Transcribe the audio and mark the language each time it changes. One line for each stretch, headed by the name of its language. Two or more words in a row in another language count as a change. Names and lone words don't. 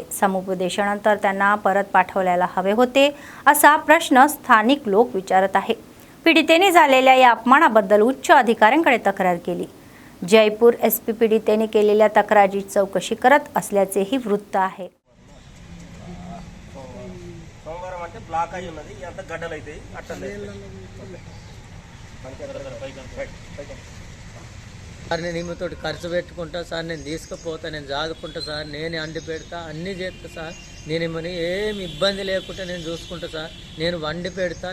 Marathi: समुपदेशनानंतर त्यांना परत पाठवल्याला हवे होते असा प्रश्न स्थानिक लोक विचारत आहे। पीडितेने झालेल्या या अपमानाबद्दल उच्च अधिकाऱ्यांकडे तक्रार केली। जयपूर एसपी पीडितेने केलेल्या तक्रारीची चौकशी करत असल्याचेही वृत्त आहे।
Telugu: సార్ నేను ఈమెతోటి ఖర్చు పెట్టుకుంటా సార్, నేను తీసుకుపోతా, నేను జాదుకుంటా సార్, నేనే అండి పెడతా, అన్నీ చేస్తా సార్, నేను ఏమని ఏమి ఇబ్బంది లేకుండా నేను చూసుకుంటా సార్, నేను వండి పెడతా,